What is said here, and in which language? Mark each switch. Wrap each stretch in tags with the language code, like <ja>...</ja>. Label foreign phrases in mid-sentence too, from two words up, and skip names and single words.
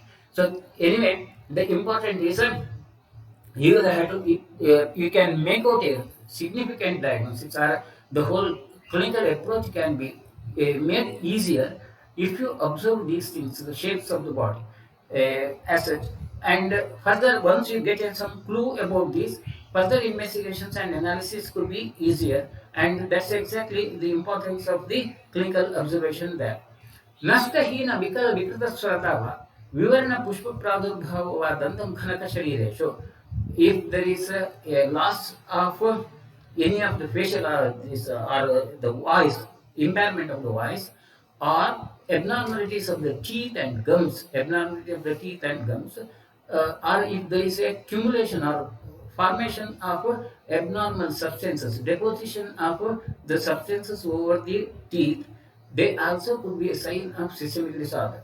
<en>So anyway, the important reason you have to you can make out a significant diagnosis, or the whole clinical approach can be made easier if you observe these things, the shapes of the body as such. And further, once you get some clue about this, further investigations and analysis could be easier. And that's exactly the importance of the clinical observation there.</en> <sa>ನಷ್ಟಹೀನ ವಿಕಲ ವಿಕೃತ ಸ್ವರತಾವ ವಿವರಣ ಪುಷ್ಪ ಪ್ರಾದುರ್ಭಾವವಾದಂತಹ ಖನಕ ಶರೀರೇಶು</sa> <en>if there is a loss of any of the facial or the voice, impairment of the voice, or abnormalities of the teeth and gums, abnormality of the teeth and gums, or if there is a accumulation or formation of abnormal substances, deposition of the substances over the teeth, they also could be a sign of systemic disorder.</en>